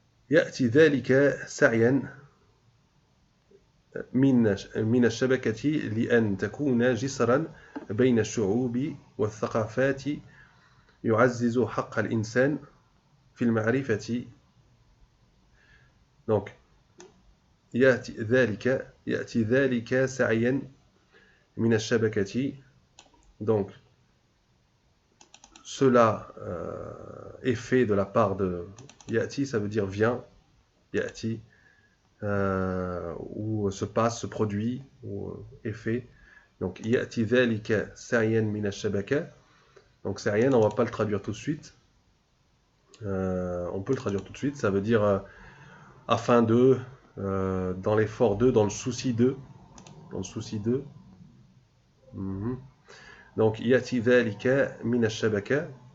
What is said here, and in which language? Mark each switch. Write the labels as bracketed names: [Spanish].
[Arabic] يأتي ذلك سعيا من الشبكة لأن تكون جسرا بين الشعوب والثقافات يعزز حق الإنسان في المعرفة. Donc, يأتي ذلك سعيا من الشبكة. [French] Donc, cela est fait de la part de Yati, ça veut dire vient, يأتي où se passe, se produit, ou est fait. [Arabic] Donc يأتي ذلك سعيا من الشبكة. [French] Donc سعيا, on va pas le traduire tout de suite. On peut le traduire tout de suite. Ça veut dire afin de, dans l'effort de, dans le souci de, dans le souci de. [Arabic] Donc يأتي ذلك من الشبكة.